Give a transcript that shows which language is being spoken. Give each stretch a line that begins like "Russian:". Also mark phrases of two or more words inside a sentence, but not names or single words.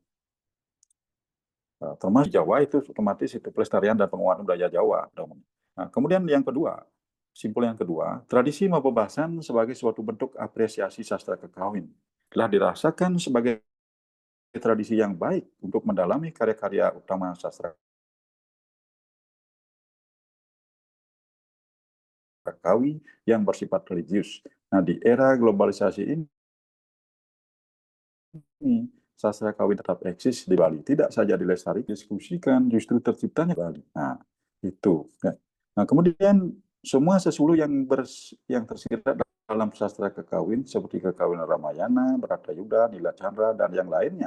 Indonesian: Termasuk Jawa itu otomatis itu pelestarian dan penguatan budaya Jawa. Nah, kemudian yang kedua, simpul yang kedua, tradisi pembahasan sebagai suatu bentuk apresiasi sastra kekawin telah dirasakan sebagai tradisi yang baik untuk mendalami karya-karya utama sastra kekawin yang bersifat religius. Nah, di era globalisasi ini, sastra kawin tetap eksis di Bali. Tidak saja dilestarikan, diskusikan, justru terciptanya Bali. Nah, itu. Nah, kemudian semua sesuluh yang tersirat dalam sastra kekawin seperti kekawin Ramayana, Bharatayuda, Nila Chandra, dan yang lainnya.